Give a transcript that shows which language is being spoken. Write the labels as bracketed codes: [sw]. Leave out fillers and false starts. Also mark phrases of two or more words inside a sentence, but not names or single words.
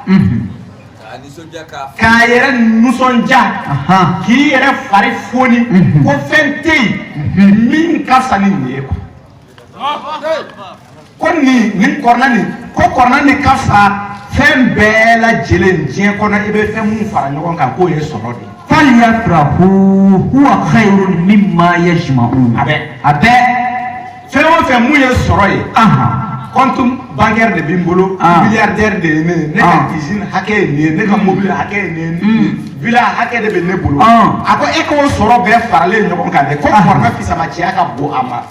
[bm] k'a yɛrɛ nisɔndiya k'i yɛrɛ fari foni ko fɛn tɛ yen min ka fisa ni nin ye ko nin kɔrɔna nin ko kɔrɔna nin ka fisa fɛn bɛɛ lajɛlen diɲɛ kɔnɔ i bɛ fɛn minnu fara ɲɔgɔn kan k'o ye sɔrɔ de ye. [ar] فليفرحوا هو خير مما يجمعون. [bm] a bɛ fɛn o fɛn mun ye sɔrɔ ye. [fr] compte bancaire [bm] de bɛ n bolo. milliardaire de ye ne ka usine hakɛ ye nin ye ne ka mobile hakɛ ye nin ye villa hakɛ de bɛ ne bolo. a ko e k'o sɔrɔ bɛɛ faralen ɲɔgɔn kan dɛ ko kɔrɔkɛ fisamaciya ka bon a ma.